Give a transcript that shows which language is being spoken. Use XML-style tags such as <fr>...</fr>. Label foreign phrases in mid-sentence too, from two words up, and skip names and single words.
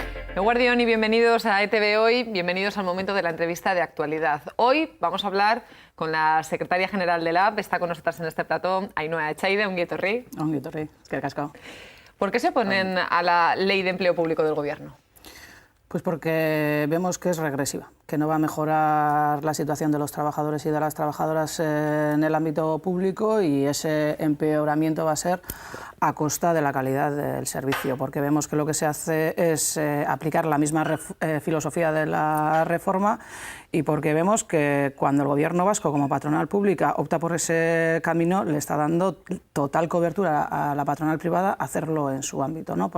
<es>Eguardión y bienvenidos a ETV Hoy, bienvenidos al momento de la entrevista de actualidad. Hoy vamos a hablar con la secretaria general de LAB, está con nosotras en este plató,</es> <eu>Ainhoa Echaide, ongi etorri. Ongi etorri, eskerrik asko.</eu> <es>¿Por qué se oponen a la Ley de Empleo Público del Gobierno? Pues porque vemos que es regresiva, que no va a mejorar la situación de los trabajadores y de las trabajadoras en el ámbito público, y ese empeoramiento va a ser a costa de la calidad del servicio, porque vemos que lo que se hace es aplicar la misma filosofía de la reforma, y porque vemos que cuando el Gobierno vasco, como patronal pública, opta por ese camino, le está dando total cobertura a la patronal privada a hacerlo en su ámbito, ¿no?</es>